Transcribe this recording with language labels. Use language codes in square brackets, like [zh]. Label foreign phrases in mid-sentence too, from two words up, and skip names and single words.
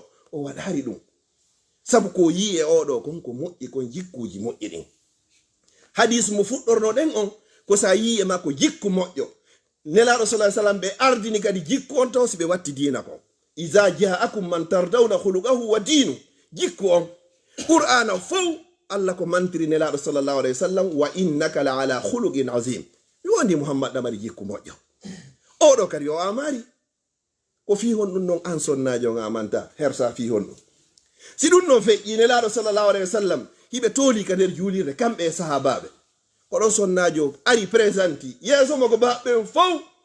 [ff] o waɗari ɗum sabu ko yi e oɗo konko moƴƴi kon jikkuji moƴƴi ɗin hadis mo fuɗɗorno ɗen on ko sa yi e makko jikku moƴƴo nelaɗo sa sallam ɓe ardini kadi jikku on taw si ɓe watti dina kon [ar] إذا جاءكم من ترضون خلقه و دينه [ff] jikku on qur'ana fow allah ko mantiri nelaɗo [ar] صلى الله عليه و سلم و إنك لعلى خلق عظيم [ff] mi wondi muhammad ɗamari jikku moƴƴo oɗo kadi o amari ko fi hon ɗum noon an sonnajo on amanta hersa fi hon ɗum si ɗum noon feƴƴi nelaɗo [ar] صلى الله عليه و سلم [ff] hiɓe tooli ka nder juulirde kamɓe e sahabaɓe ko ɗon sonnajo ari présenti yeeso mo ko baɓɓen fow